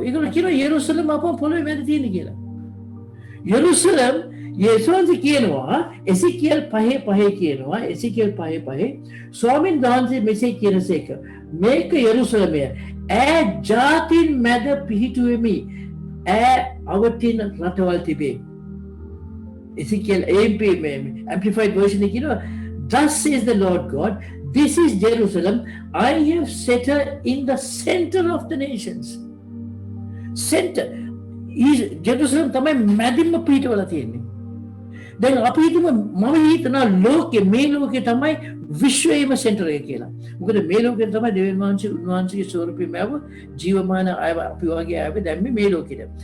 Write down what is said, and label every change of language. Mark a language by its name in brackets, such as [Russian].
[Sinhala] ඒගොල්ලෝ කියනවා යෙරුසලම අපෝ පොළොවේ මැද තියෙන කියලා. යෙරුසලම් යේසුස් කියනවා එසේකියල් 5:5 කියනවා එසේකියල් 5:5 ස්වාමීන් වහන්සේ මෙසේ කියනසේක මේක යෙරුසලමය ඈ ජාතින් මැද පිහිටුවෙමි ඈ අවතින රටවල් තිබේ. [English] එසේකියල් amplified version [Sinhala] එක කියනවා [English] thus says the Lord God this is Jerusalem I have set her in the center of the nations. [Sinhala] Center Jerusalem තමයි මැදින්ම පිහිටවලා තියෙන්නේ. දැන් අපි හිතමු මම හිතනවා මේ ලෝකේ තමයි විශ්වයේම සෙන්ටර් එක කියලා. මොකද මේ ලෝකේ තමයි දෙවියන් වහන්සේ උන්වහන්සේගේ ස්වරූපෙම ආව ජීවමාන අපි වගේ ආවේ දැන් මේ ලෝකෙට.